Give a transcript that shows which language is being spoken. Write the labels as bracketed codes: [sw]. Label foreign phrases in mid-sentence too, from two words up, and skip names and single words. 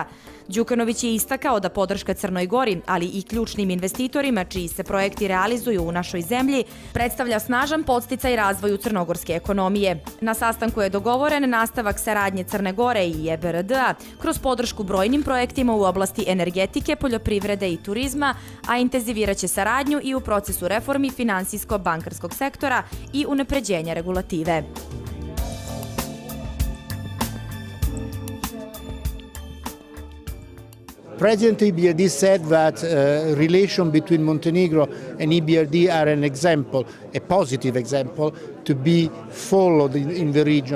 [sr] Đukanović je istakao da podrška Crnoj Gori, ali i ključnim investitorima čiji se projekti realizuju u našoj zemlji, predstavlja snažan podsticaj razvoju crnogorske ekonomije. Na sastanku je dogovoren nastavak saradnje Crne Gore i EBRD-a kroz podršku brojnim projektima u oblasti energetike, poljoprivrede i turizma, a intenziviraće saradnju i u procesu reformi finansijsko-bankarskog sektora i unapređenja regulative. [en] President EBRD said that relation between Montenegro and EBRD are an example, a positive example, to be followed in the region.